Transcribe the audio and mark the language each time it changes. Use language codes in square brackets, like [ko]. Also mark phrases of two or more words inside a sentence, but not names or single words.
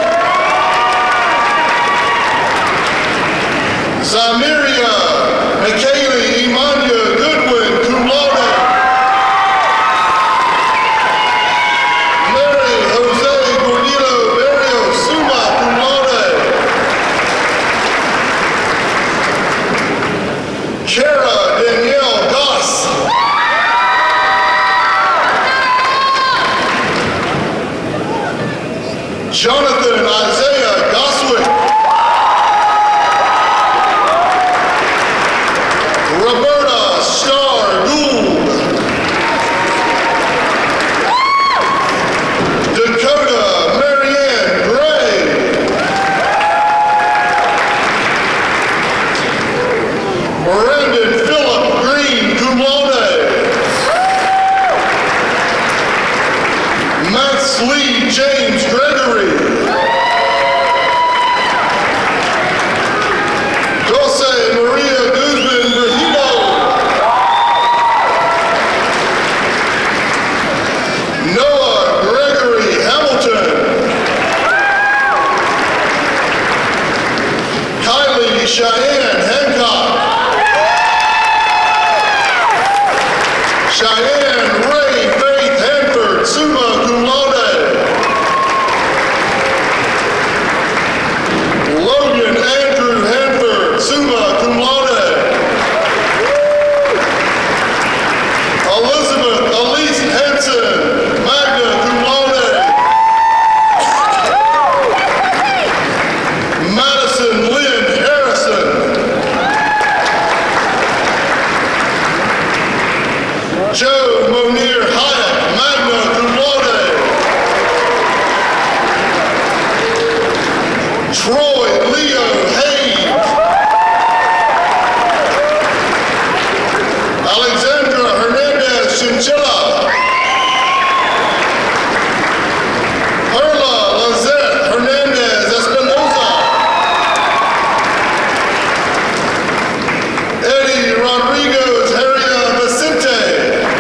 [en] Zamiria McKaylee Imanya Goodwin, [la] cum laude. [en] Mary Jose Gordillo Barrios, [la] summa cum laude. [en] Kara Danielle Goss. Jonathan Isaiah Goswick. Roberta Starr Gould. Dakota Marianne Gray. Brandon Phillip Green, [la] cum laude. [en] Max Lee James Gregory. Jose Maria Guzman Verhino. Noah Gregory Hamilton. Kylie Cheyenne Hancock. Cheyenne Ray Faith Hanford, [la] summa cum laude. [en] Logan Andrew Hanford, [la] summa cum laude. [en] Elizabeth Elise Hanson, [la] magna cum laude. [en] Madison Lynn Harrison. Joe Monier Hyatt, [la] magna cum laude. [en] Troy Leo Hayes. Alexandra Hernandez Chinchilla. Perla Lizette Hernandez Espinoza. Eddie Rodriguez Heria Vicente.